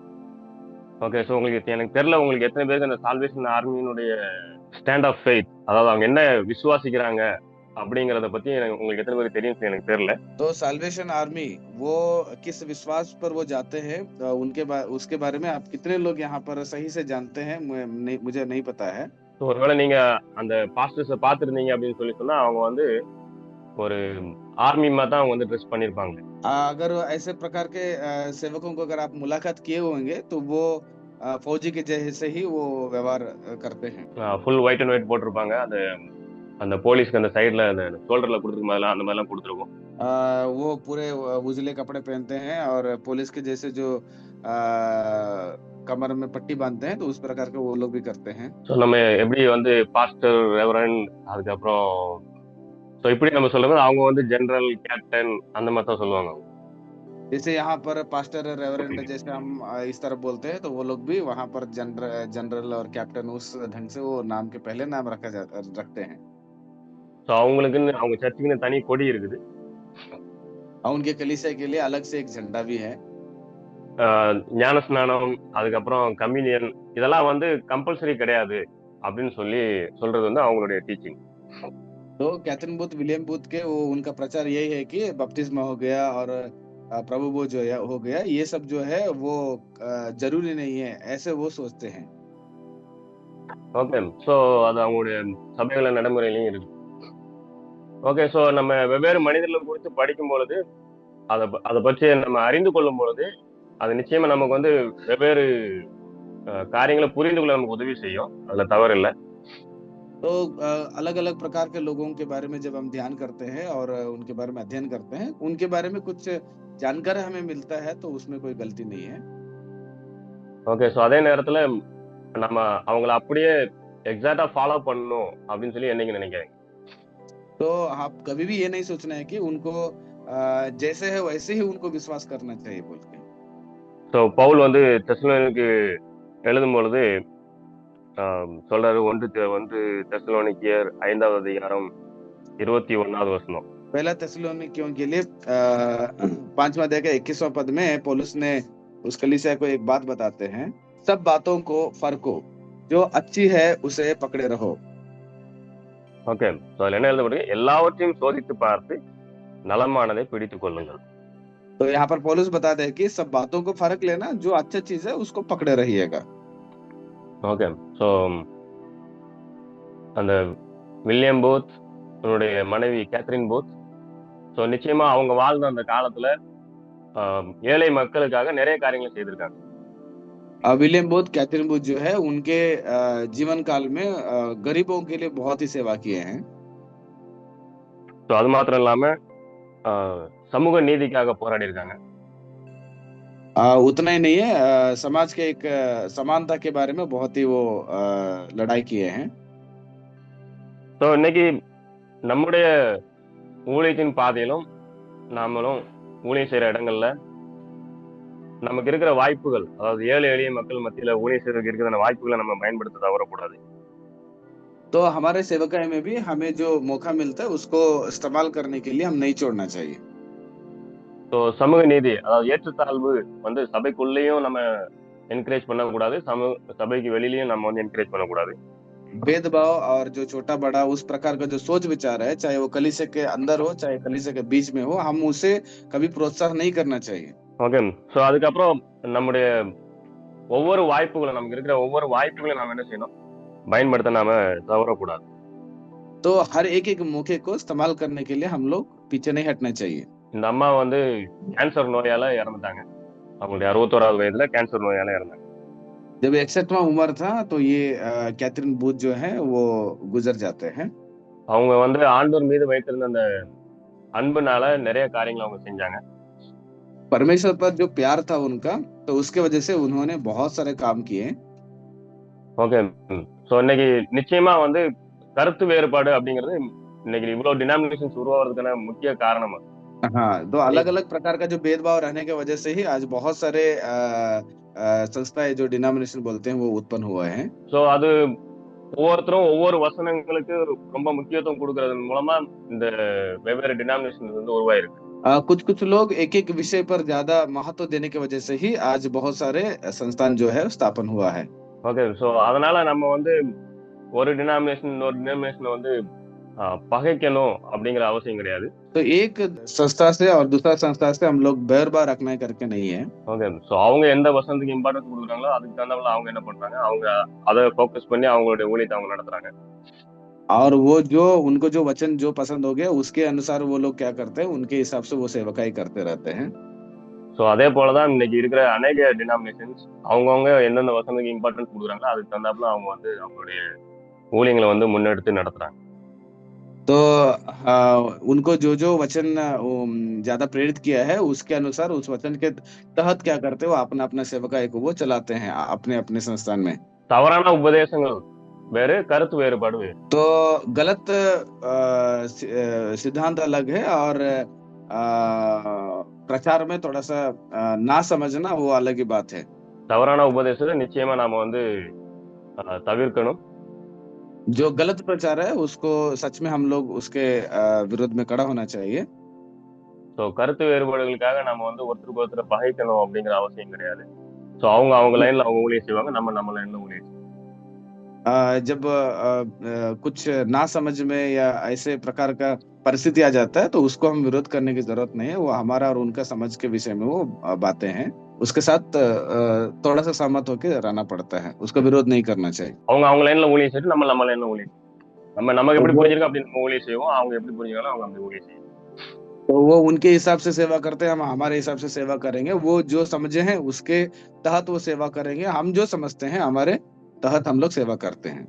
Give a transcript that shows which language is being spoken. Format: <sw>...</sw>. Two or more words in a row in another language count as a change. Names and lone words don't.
<ta>ஓகே, ஸோ உங்களுக்கு எனக்கு தெரியல உங்களுக்கு எத்தனை பேருக்கு அந்த சால்வேஷன் ஆர்மியினுடைய</ta> <en>stand of faith,</en> <ta>அதாவது அவங்க என்ன விசுவாசிக்கிறாங்க அப்படிங்கறத பத்தி உங்களுக்கு எத்தனை பேருக்கு தெரியும் எனக்கு தெரியல.</ta> <hi>तो साल्वेशन आर्मी वो किस विश्वास पर वो जाते हैं उसके बारे में आप कितने लोग यहाँ पर सही से जानते हैं, मुझे नहीं पता है।</hi> <ta>ஸோ ஒருவேளை நீங்க அந்த பாஸ்டர்ஸை பார்த்துருந்தீங்க அப்படின்னு சொல்லி சொன்னா அவங்க வந்து ஒரு ஆர்மி மாதிரி தான் அவங்க வந்து ட்ரெஸ் பண்ணிருப்பாங்க.</ta> <hi>अगर ऐसे प्रकार के सेवकों को अगर आप मुलाकात किए होंगे तो वो फौजी के जैसे ही वो व्यवहार करते हैं।</hi> <en>full white and white</en> <ta>போட்டிருப்பாங்க. அந்த போலீஸ்க்கு அந்த சைடுல அந்த ஷோல்டர்ல கொடுத்துருக்கும் மாதிரிலாம் அந்த மாதிரிலாம் கொடுத்துருக்கும்.</ta> <hi>वो पूरे उजले कपड़े पहनते हैं और पुलिस के जैसे जो कमर में पट्टी बांधते हैं तो उस प्रकार के वो लोग भी करते हैं।</hi> <ta>ஸோ நம்ம எப்படி வந்து பாஸ்டர், ரெவரண்ட், அதுக்கப்புறம் ஸோ இப்படி நம்ம சொல்லும்போது அவங்க வந்து ஜெனரல், கேப்டன் அந்த மாதிரி தான் சொல்லுவாங்க.</ta> <hi>जैसे यहाँ पर पास्टर, रेवरेंड जैसे हम इस तरह बोलते हैं तो वो लोग भी वहाँ पर जनरल और कैप्टन उस ढंग से वो नाम के पहले नाम रखते हैं।</hi> <ta>ஸோ அவங்களுக்குன்னு அவங்க சர்ச்சுக்குன்னு தனி கொடி இருக்குது.</ta> <hi>उनके कलीसिया के लिए अलग से एक झंडा भी है।</hi> <ta>ஞானஸ்நானம், அதுக்கப்புறம் கம்யூனியன் இதெல்லாம் வந்து கம்பல்சரி கிடையாது அப்படின்னு சொல்றது வந்து அவங்களுடைய டீச்சிங்.</ta> <hi>तो कैथरीन बूथ, विलियम बूथ के वो उनका प्रचार यही है कि बपतिस्मा हो गया और प्रभु वो जो है हो गया, ये सब जो है वो जरूरी नहीं है, ऐसे वो सोचते हैं।</hi> <ta>ஓகே, ஸோ அது அவங்களுடைய சபைகள நடைமுறையிலையும் இருக்கு. ஓகே, ஸோ நம்ம வெவ்வேறு மனிதர்களை குறித்து படிக்கும் பொழுது அதை பற்றி நம்ம அறிந்து கொள்ளும் பொழுது அது நிச்சயமா நமக்கு வந்து வெவ்வேறு காரியங்களை புரிந்து கொள்ள நமக்கு உதவி செய்யும், அதுல தவறு இல்லை.</ta> <hi>तो अलग अलग प्रकार के लोगों के बारे में जब हम ध्यान करते हैं और उनके बारे में अध्ययन करते हैं, उनके बारे में कुछ जानकारी हमें मिलता है तो उसमें कोई गलती नहीं है।</hi> <ta>ஓகே, ஸோ அதே நேரத்துல நம்ம அவங்கள அப்படியே</ta> <en>exactly follow</en> <ta>பண்ணணும் அப்படின்னு சொல்லி என்னைக்கு நினைக்கிறேன்.</ta> <hi>तो आप कभी भी ये नहीं सोचना है कि उनको जैसे है वैसे ही उनको विश्वास करना चाहिए बोल के।</hi> <ta>ஸோ பவுல் வந்து தெசலோனிக்கு எழுதும் பொழுது சொல்றாரு, 1 தெசலோனிக்கேயர் 5வது அதிகாரம் 21வது வசனம்.</ta> <hi>पहला तेसलोनिकियों के लिए 5वां अध्याय के 21वां पद में पौलुस ने उस कलीसिया को एक बात बताते हैं, सब बातों को फरको, जो अच्छी है उसे पकड़े रहो।</hi> <ta>ஓகே, ஸோ அதுல என்ன எழுதப்பட்டிருக்கு? எல்லாவற்றையும் சோதித்து பார்த்து நலமானதை பிடித்துக் கொள்ளுங்கள்.</ta> <hi>तो यहाँ पर पौलुस बताते हैं कि सब बातों को फर्क लेना, जो अच्छा चीज है उसको पकड़े रहिएगा।</hi> <ta>ஓகே, ஸோ அந்த வில்லியம் பூத், அவனுடைய மனைவி கேத்ரின் பூத், ஸோ நிச்சயமா அவங்க வாழ்ந்த அந்த காலத்துல ஏழை மக்களுக்காக நிறைய காரியங்களை செய்திருக்காங்க.</ta> <hi>विलियम बोथ कैथरीन बूथ जो है उनके जीवन काल में गरीबों के लिए बहुत ही सेवा किए हैं।</hi> <ta>ஸோ அது மாத்திரம் இல்லாம சமூக நீதிக்காக போராடி இருக்காங்க.</ta> <hi>उतना ही नहीं है, समाज के एक समानता के बारे में बहुत ही वो लड़ाई किए हैं।</hi> <ta>ஸோ இன்னைக்கு நம்முடைய ஊழியத்தின் பாதையிலும் நாமளும் ஊழியம் செய்யற இடங்கள்ல நமக்கு இருக்கிற வாய்ப்புகள், அதாவது ஏழை எளிய மக்கள் மத்தியில ஊழியம் செய்யறதுக்கு இருக்கிற வாய்ப்புகளை நம்ம பயன்படுத்த தவறக்கூடாது.</ta> <hi>तो हमारे सेवकाई में भी हमें जो मौका मिलता है उसको इस्तेमाल करने के लिए हम नहीं छोड़ना चाहिए।</hi> <ta>ஸோ சமூக நீதி, அதாவது ஏற்றத்தாழ்வு வந்து சபைக்குள்ளேயும் நம்ம என்கரேஜ் பண்ணக்கூடாது, சபைக்கு வெளியிலயும் நம்ம வந்து என்கரேஜ் பண்ணக்கூடாது.</ta> <hi>भेदभाव और जो छोटा बड़ा उस प्रकार का जो सोच विचार है, चाहे वो कलीसिया के अंदर हो चाहे कलीसिया के बीच में हो, हम उसे कभी प्रोत्साहन नहीं करना चाहिए।</hi> <ta>ஓகே. ஸோ அதுக்கப்புறம் நம்முடைய ஒவ்வொரு வாய்ப்புகளும், நமக்கு இருக்கிற ஒவ்வொரு வாய்ப்புகளையும் நாம என்ன செய்யணும், பயன்படுத்த நாம தவறக்கூடாது.</ta> <hi>तो हर एक मौके को इस्तेमाल करने के लिए हम लोग पीछे नहीं हटना चाहिए।</hi> <ta>இந்த அம்மா வந்து கேன்சர் நோயால இறந்துட்டாங்க. அவங்களுடைய 61வது வயதுல கேன்சர் நோயால இறந்தாங்க.</ta> <hi>जब 61वां उम्र था तो ये कैथरीन बूथ जो है वो गुजर जाते हैं।</hi> <ta>அவங்க வந்து ஆண்டவர் மீது வைத்திருந்த அந்த அன்புனால நிறைய காரியங்களை அவங்க செஞ்சாங்க.</ta> <hi>परमेश्वर पर जो प्यार था उनका, तो उसके वजह से उन्होंने बहुत सारे काम किए।</hi> <ta>ஓகே. ஸோ இன்னைக்கு நிச்சயமா வந்து கருத்து வேறுபாடு அப்படிங்கிறது இன்னைக்கு இவ்வளவு டினாமினேஷன்ஸ் உருவாகிறதுக்கான முக்கிய காரணம்.</ta> <hi>हाँ, तो अलग अलग प्रकार का जो भेदभाव रहने की वजह से ही आज बहुत सारे संस्थाएं जो डिनोमिनेशन बोलते हैं वो उत्पन्न हुए हैं।</hi> <ta>ஸோ அது ஒவ்வொருத்தரும் ஒவ்வொரு வசனங்களுக்கு ரொம்ப முக்கியத்துவம் கொடுக்கறதன் மூலமா இந்த வெவ்வேறு டினாமினேஷன் வந்து உருவாயிருக்கு.</ta> <hi>कुछ लोग एक विषय पर ज्यादा महत्व देने की वजह से ही आज बहुत सारे संस्थान जो है स्थापन हुआ है।</hi> <ta>ஓகே. ஸோ அதனால நம்ம வந்து ஒரு டினாமினேஷன் இன்னொரு டினாமினேஷனை வந்து பகைக்கணும் அப்படிங்கிற அவசியம் கிடையாது.</ta> <hi>तो एक संस्था से और दूसरा संस्था से हम लोग बैरबा रखना करके नहीं है।</hi> <ta>ஓகே. ஸோ அவங்க எந்த வசனத்துக்கு இம்பார்ட்டன்ஸ் கொடுக்குறாங்களோ அதுக்கு தகுந்தாப்புல அவங்க என்ன பண்றாங்க, அவங்க அதை ஃபோக்கஸ் பண்ணி அவங்களுடைய ஊழியத்தை அவங்க நடத்துறாங்க.</ta> <hi>और वो जो उनको जो वचन जो पसंद हो गया उसके अनुसार वो लोग क्या करते हैं, उनके हिसाब से वो सेवकाई करते रहते हैं।</hi> <ta>ஸோ அதே போலதான் இன்னைக்கு இருக்கிற अनेक டினாமினேஷன்ஸ் அவங்கவுங்க எந்தெந்த வசனத்துக்கு இம்பார்ட்டன்ஸ் கொடுக்குறாங்களோ அதுக்கு தகுந்தாப்புல அவங்க வந்து அவங்களுடைய ஊழியங்களை வந்து முன்னெடுத்து நடத்துறாங்க.</ta> <hi>तो उनको जो वचन ज्यादा प्रेरित किया है उसके अनुसार उस वचन के तहत क्या करते हैं, वो अपना अपना सेवकाई को वो चलाते हैं अपने अपने संस्थान में।</hi> <ta>தவறான உபதேசங்கள் வேறு, கருத்து வேறுபாடு வேறு।</ta> <hi>तो गलत सिद्धांत अलग है और प्रचार में थोड़ा सा ना समझना वो अलग ही बात है।</hi> <ta>தவறான உபதேசத்தை நிச்சயமா நாம வந்து தவிர்க்கணும்।</ta> <hi>जो गलत प्रचार है उसको सच में हम लोग उसके विरोध में खड़ा होना चाहिए।</hi> <ta>ஸோ கருத்து வேறுபாடுகளுக்காக நம்ம வந்து ஒருத்தருக்கு ஒருத்தர் பகைக்கணும் அப்படிங்கிற அவசியம் கிடையாது। ஸோ அவங்க அவங்க லைன்ல அவங்க ஊழியம் செய்வாங்க, நம்ம லைன்ல ஊழியம் செய்வோம்।</ta> <hi>जब कुछ ना समझ में या ऐसे प्रकार का परिस्थिति आ जाता है तो उसको हम विरोध करने की जरूरत नहीं है। वो हमारा और उनका समझ के विषय में वो बातें हैं, उसके साथ थोड़ा सा सहमत होकर रहना पड़ता है, उसका विरोध नहीं करना चाहिए।</hi> <ta>அவங்க அவங்க லைன்ல ஊழியம் செய்து நம்ம லைன்ல ஊழியம் நமக்கு எப்படி புரிஞ்சிருக்கோம் அப்படி நம்ம ஊழியம் செய்வோம், அவங்க எப்படி புரிஞ்சுக்கலாம் அவங்க அப்படி ஊழியம் செய்வோம்।</ta> <hi>तो वो उनके हिसाब से सेवा करते हैं, हम हमारे हिसाब से सेवा करेंगे। वो जो समझे हैं उसके तहत वो सेवा करेंगे, हम जो समझते हैं हमारे तहत हम लोग सेवा करते हैं।</hi>